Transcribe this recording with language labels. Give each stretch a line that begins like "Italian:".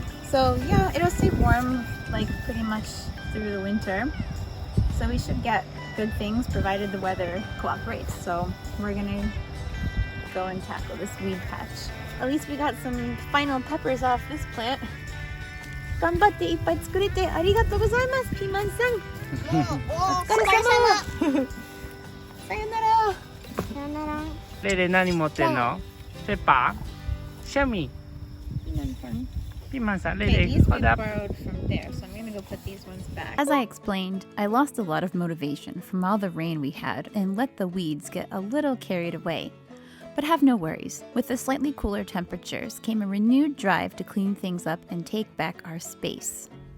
English: So yeah, it'll stay warm like pretty much through the winter. So we should get good things provided the weather cooperates. So we're gonna go and tackle this weed patch. At least we got some final peppers off this plant.
Japanese: 頑張っていっぱい作れてありがとうございます、ピーマンさん。お疲れ様。さよなら。さよなら。レイレイ何持ってんの？ペッパー？シャミ？ピーマンさん、レイレイ。
English: These we borrowed from there, so I'm gonna go put these ones back. As I explained, I lost a lot of motivation from all the rain we had and let the weeds get a little carried away. But have no worries. With the slightly cooler temperatures came a renewed drive to clean things up and take back our space.